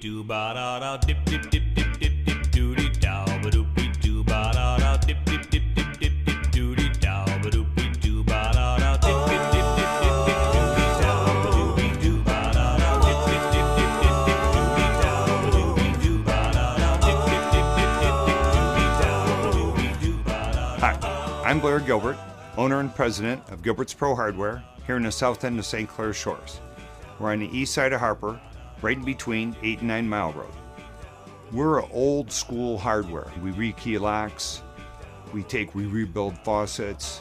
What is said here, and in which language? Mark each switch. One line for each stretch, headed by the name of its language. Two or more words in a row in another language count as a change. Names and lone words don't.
English: doo ba da da dip dip dip dip dip dip doody dow ba doopy doo ba da da dip dip dip dip dip dip doody dow ba doopy doo ba da da dip dip dip dip dip dip doody dow ba doopy doo ba da da dip dip dip dip dip dip doody dow ba doopy doo ba da da dip dip dip dip dip dip doody dow ba doopy doo ba da da. Hi, I'm Blair Gilbert, owner and president of Gilbert's Pro Hardware here in the south end of St. Clair Shores. We're on the east side of Harper, right in between 8 and 9 Mile Road. We're old school hardware. We rekey locks, we rebuild faucets.